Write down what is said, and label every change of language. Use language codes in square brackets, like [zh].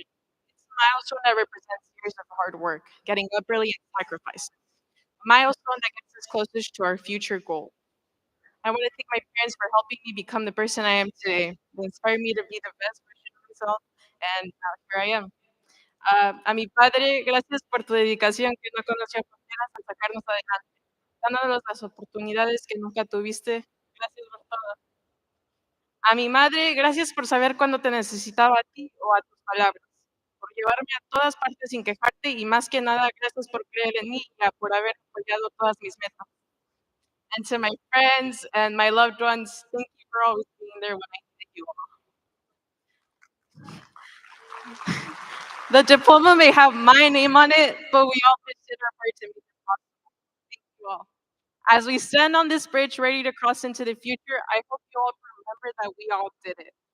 [en] It's a milestone that represents years of hard work, getting up early and sacrifice. A milestone that gets us closest to our future goal. I want to thank my parents for helping me become the person I am today. They inspired me to be the best version of myself, and here I am. [es] A mi padre, gracias por tu dedicación que no conoció fronteras al sacarnos adelante, dándonos las oportunidades que nunca tuviste. Gracias por todo. A mi madre, gracias por saber cuándo te necesitaba a ti o a tus palabras, por llevarme a todas partes sin quejarte y más que nada, gracias por creer en mí y por haber apoyado todas mis metas. [en] And to my friends and my loved ones, thank you for always being there when I needed you all. The diploma may have my name on it, but we all did our part to make it possible. Thank you all. As we stand on this bridge ready to cross into the future, I hope you all remember that we all did it.